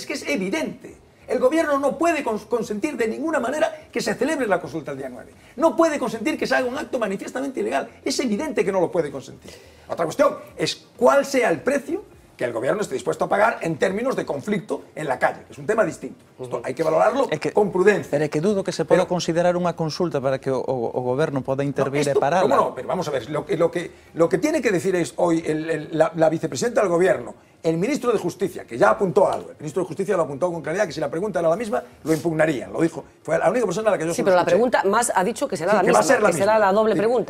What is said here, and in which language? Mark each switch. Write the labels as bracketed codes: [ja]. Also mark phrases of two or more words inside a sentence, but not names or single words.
[es] Es que es evidente. El gobierno no puede consentir de ninguna manera que se celebre la consulta el día 9. No puede consentir que se haga un acto manifiestamente ilegal. Es evidente que no lo puede consentir. Otra cuestión es cuál sea el precio que el gobierno esté dispuesto a pagar en términos de conflicto en la calle, que es un tema distinto. [gl] Isto hai que valorarlo con prudencia. Pero é que dudo que se poda considerar unha consulta para que o goberno poda intervir e pararla. [es] ¿Cómo no? Pero vamos a ver, lo que tiene que decir es hoy la vicepresidenta del gobierno, el ministro de Justicia, que ya apuntó algo, el ministro de Justicia lo apuntó con claridad, que si la pregunta era la misma, lo impugnarían, lo dijo. Fue la única persona a la que yo Sí, pero la pregunta más ha dicho que será la misma, que será la doble pregunta.